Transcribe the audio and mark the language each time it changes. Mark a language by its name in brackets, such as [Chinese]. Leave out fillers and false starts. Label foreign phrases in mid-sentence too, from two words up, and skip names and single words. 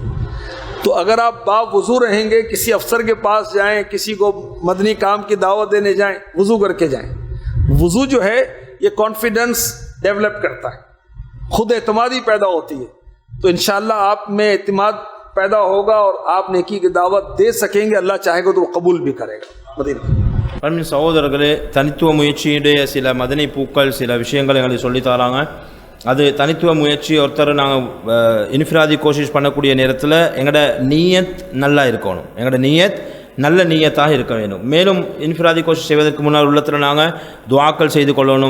[Urdu] تو اگر آپ باوضو رہیں گے، کسی افسر کے پاس جائیں، کسی کو مدنی کام کی دعوت دینے جائیں، وضو کر کے جائیں. وضو جو ہے یہ [English] confidence develop [Urdu] کرتا ہے، خود اعتمادی پیدا ہوتی ہے. تو ان شاء اللہ آپ میں اعتماد پیدا ہوگا اور آپ نیکی کی دعوت دے سکیں گے. اللہ چاہے گا تو وہ قبول بھی کرے گا. मदीना [Tamil] சகோதரர்களே, தனித்துவ முயற்சியுடைய சில மதனி பூக்கள், சில விஷயங்களை எங்களுக்கு சொல்லித்தராங்க. அது தனித்துவ முயற்சி. ஒருத்தர் நாங்கள் [Urdu] انفرادی کوشش [Tamil] பண்ணக்கூடிய நேரத்தில் எங்களோட நீயத் நல்லா இருக்கணும், எங்களோட நீயத் நல்ல நீயத்தாக இருக்க வேண்டும். மேலும் [Urdu] انفرادی کوشش [Tamil] செய்வதற்கு முன்னால் உள்ளத்தில் நாங்கள் துஆக்கள் செய்து கொள்ளணும்.